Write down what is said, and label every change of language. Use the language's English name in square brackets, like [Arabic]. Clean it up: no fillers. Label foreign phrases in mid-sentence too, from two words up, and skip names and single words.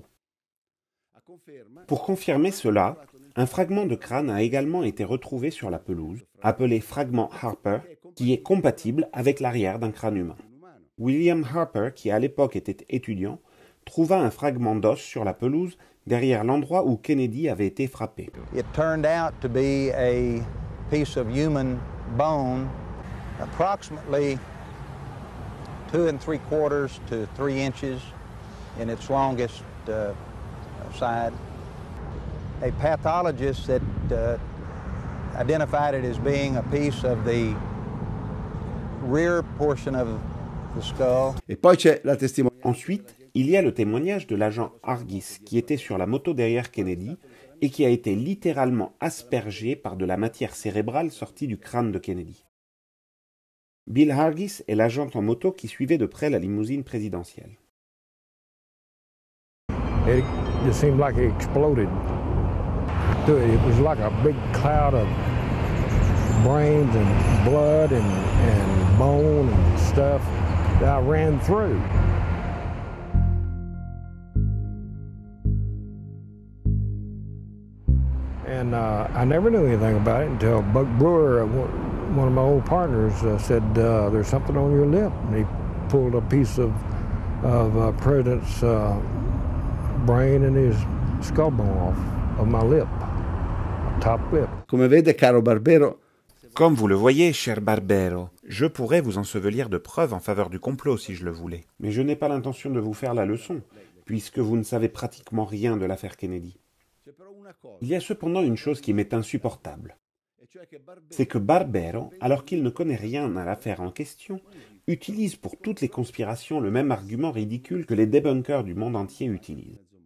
[French] Pour confirmer cela, un fragment de crâne a également été retrouvé sur la pelouse, appelé fragment Harper, qui est compatible avec l'arrière d'un crâne humain. William Harper, qui à l'époque était étudiant, trouva un fragment d'os sur la pelouse derrière l'endroit où Kennedy avait été frappé. [English] It turned out to be a piece of human bone, approximately 2 3/4 to 3 inches in its longest side. A pathologist that identified it as being a piece of the rear portion of the skull. [Italian] Et poi c'è la testimonianza. [French] Ensuite, il y a le témoignage de l'agent Hargis qui était sur la moto derrière Kennedy et qui a été littéralement aspergé par de la matière cérébrale sortie du crâne de Kennedy. Bill Hargis est l'agent en moto qui suivait de près la limousine présidentielle. [English] It just seemed like it exploded. It was like a big cloud of brains and blood and bone and stuff that I ran through. And I never knew anything about it until Buck Brewer, one of my old partners, said, there's something on your lip. And he pulled a piece of President's brain and his skull bone off of my lip, top lip. [Italian] Come vede, caro Barbero, [French] Comme vous le voyez, cher Barbero, je pourrais vous ensevelir de preuves en faveur du complot si je le voulais. Mais je n'ai pas l'intention de vous faire la leçon, puisque vous ne savez pratiquement rien de l'affaire Kennedy. Il y a cependant une chose qui m'est insupportable. C'est que Barbero, alors qu'il ne connaît rien à l'affaire en question, utilise pour toutes les conspirations le même argument ridicule que les débunkers du monde entier utilisent.